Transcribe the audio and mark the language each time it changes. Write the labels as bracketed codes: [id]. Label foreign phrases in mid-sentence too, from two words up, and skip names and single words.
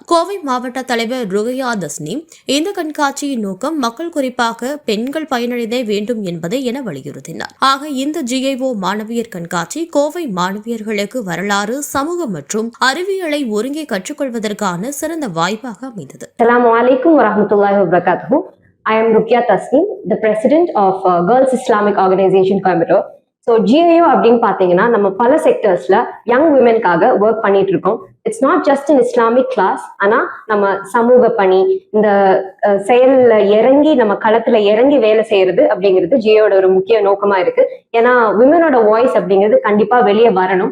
[ta] கோவை மாவட்ட தலைவர் ருகையா தஸ்னீம் இந்த கண்காட்சியின் நோக்கம் மக்கள், குறிப்பாக பெண்கள் பயனடைய வேண்டும் என்பதை என வலியுறுத்தினார். ஆக இந்த GEO மாணவியர் கண்காட்சி கோவை மாணவியர்களுக்கு வரலாறு, சமூகம் மற்றும் அறிவியலை ஒருங்கே கற்றுக்கொள்வதற்கான சிறந்த வாய்ப்பாக அமைந்தது. [ar] السلام عليكم ورحمة الله وبركاته. [en] I am Rukia Tasneem, the president of Girls Islamic Organization Coimbatore. [ta] So GEO அப்படின்னு பாத்தீங்கன்னா நம்ம பல செக்டர்ஸ்ல [en] young women [ta] ஒர்க் பண்ணிட்டு இருக்கோம். [en] It's not just in Islamic class, [ta] ஆனா நம்ம சமூக பணி, இந்த செயல்ல இறங்கி நம்ம களத்துல இறங்கி வேலை செய்யறது அப்படிங்கிறது GEOட ஒரு முக்கிய நோக்கமா இருக்கு. ஏன்னா [en] women's voice [ta] அப்படிங்கிறது கண்டிப்பா வெளியே வரணும்.